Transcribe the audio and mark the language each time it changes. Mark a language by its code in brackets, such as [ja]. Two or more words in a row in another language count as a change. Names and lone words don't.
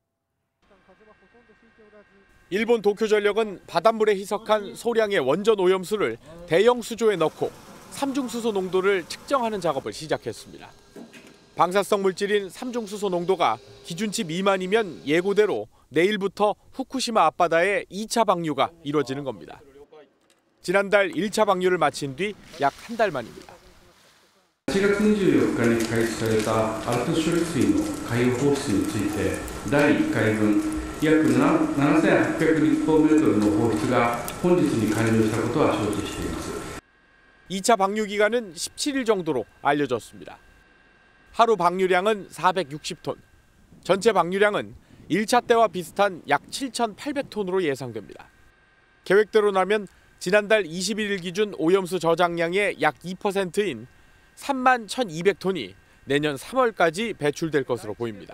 [ko] 일본 도쿄전력은 바닷물에 희석한 소량의 원전 오염수를 대형 수조에 넣고 삼중수소 농도를 측정하는 작업을 시작했습니다. 방사성 물질인 삼중수소 농도가 기준치 미만이면 예고대로 내일부터 후쿠시마 앞바다에 2차 방류가 이루어지는 겁니다. 지난달 1차 방류를 마친 뒤 약 한 달 만입니다. [ja] 4 月24日に開始されたアルプス処理水の海洋放出について第1回分約7800立方メートルの放出が本日に完了したことは承知しています。 [ko] 2차 방류 기간은 17일 정도로 알려졌습니다. 하루 방류량은 460톤, 전체 방류량은 1차 때와 비슷한 약 7,800톤으로 예상됩니다. 계획대로라면 지난달 21일 기준 오염수 저장량의 약 2%인 3만 1,200톤이 내년 3월까지 배출될 것으로 보입니다.